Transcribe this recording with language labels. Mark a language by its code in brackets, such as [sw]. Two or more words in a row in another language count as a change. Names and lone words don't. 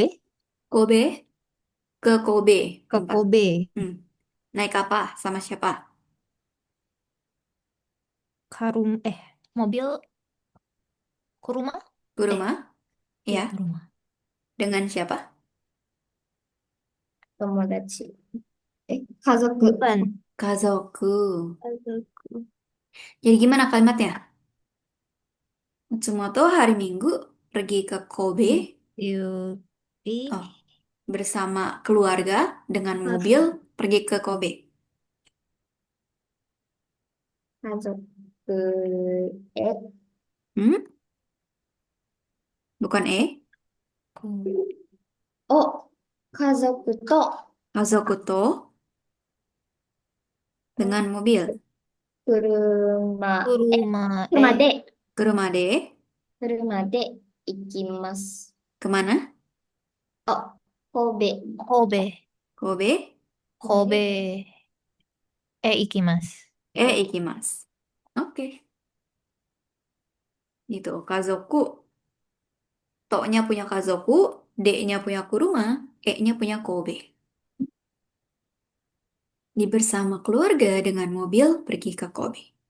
[id] Kobe. Ke Kobe. Ke Tempat. Kobe. Hmm. Naik apa? Sama siapa? Karum mobil ke rumah? Ke Eh, rumah. iya Ya. ke rumah. Dengan siapa? [ja] 友達。家族. [id] Bukan. Kazoku. Kazoku. Jadi gimana kalimatnya? Matsumoto hari Minggu pergi ke Kobe. Doyobi Oh, bersama keluarga dengan mobil pergi ke Kobe. Kazoku. Hmm? Bukan Ko- [ja] Oh, 家族と. 家族と [id] dengan mobil. kuruma, Kuruma [ja] 車で, [id] Ke rumah deh. [ja] 車で行きます. [id] Kemana? Oh, Kobe. Kobe. Kobe. Kobe. Ikimasu. Ikimasu. Oke. Gitu. Kazoku. To-nya punya Kazoku. D-nya punya Kuruma. E-nya punya Kobe. Di bersama keluarga dengan mobil pergi ke Kobe.